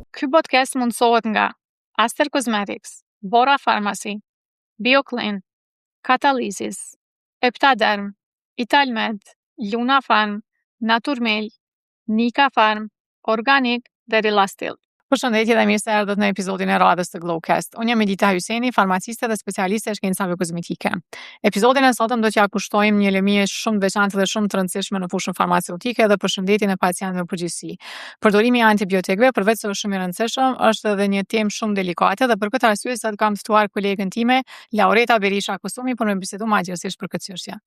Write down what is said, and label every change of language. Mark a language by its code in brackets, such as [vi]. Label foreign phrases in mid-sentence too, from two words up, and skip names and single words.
[sq] podcast mundësohet nga Aster Cosmetics, Bora Pharmacy, BioClean, Catalysis, Eptaderm, Italmed, Luna Farm, Naturmel, Nika Farm, Organic dhe Relastil. Përshëndetje dhe mirë se erdhët në episodin e radhës të Glowcast. Unë jam Edita Hyseni, farmaciste dhe specialiste e shkencave kozmetike. Episodin e sotëm do t'ja kushtojmë një lëmije shumë të veçantë dhe shumë të rëndësishme në fushën farmaceutike dhe për shëndetin e pacientëve përgjithësi. Përdorimi i antibiotikëve, përveç se është shumë i rëndësishëm, është edhe një temë shumë delikate dhe për këtë arsye sot kam ftuar kolegen time, Laureta Berisha Kusumi, për me bisedu më gjithësisht për këtë çështje.